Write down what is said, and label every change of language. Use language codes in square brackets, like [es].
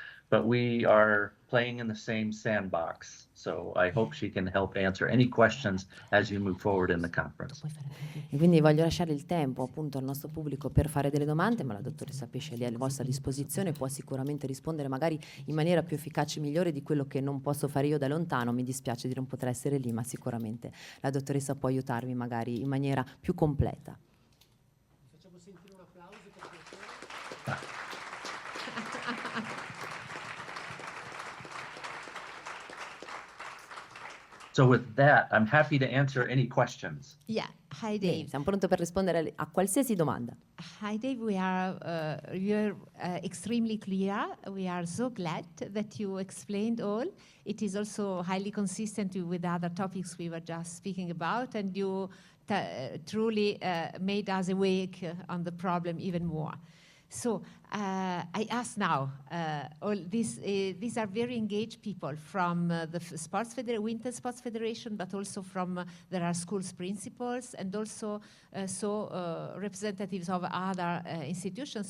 [en] But we are playing in the same sandbox, so I hope she can help answer any questions as you move forward in the conference. [it] E quindi voglio lasciare il tempo appunto al nostro pubblico per fare delle domande, ma la dottoressa Pesce è lì a vostra disposizione, può sicuramente rispondere magari in maniera più efficace e migliore di quello che non posso fare io da lontano. Mi dispiace di non poter essere lì, ma sicuramente la dottoressa può aiutarvi magari in maniera più completa. Facciamo sentire un applauso per piacere. [en] So with that, I'm happy to answer any questions. Yeah. Hi, [it] Bene, [en] Dave. [it] siamo pronti per rispondere a qualsiasi domanda. [en] Hi, Dave. You're extremely clear. We are so glad that you explained all. It is also highly consistent with other topics we were just speaking about, and you truly made us awake on the problem even more. So I ask now, all these are very engaged people from the Winter Sports Federation, but also there are schools principals and also representatives of other institutions.